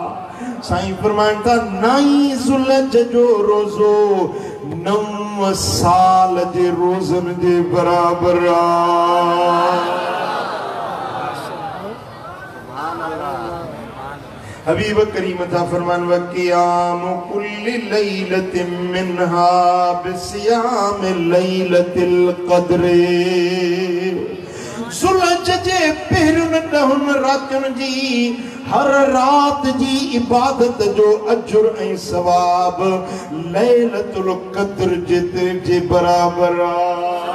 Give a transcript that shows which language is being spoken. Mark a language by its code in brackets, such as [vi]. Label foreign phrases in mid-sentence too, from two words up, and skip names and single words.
[sd] साईं फरमाइनि था 9 ज़ुल्हज जो रोज़ो 9 साल जे रोज़नि जे बराबरि आहे। हबीब करीम था फरमान [ar] وقيام كل ليلة منها بصيام ليلة القدر. [sd] ज़ुल्हज जे पहिरियनि 10 रातियुनि जी हर रात जी इबादत जो अजुर ऐं सवाब लैलतुल क़द्र जे बराबरि आहे।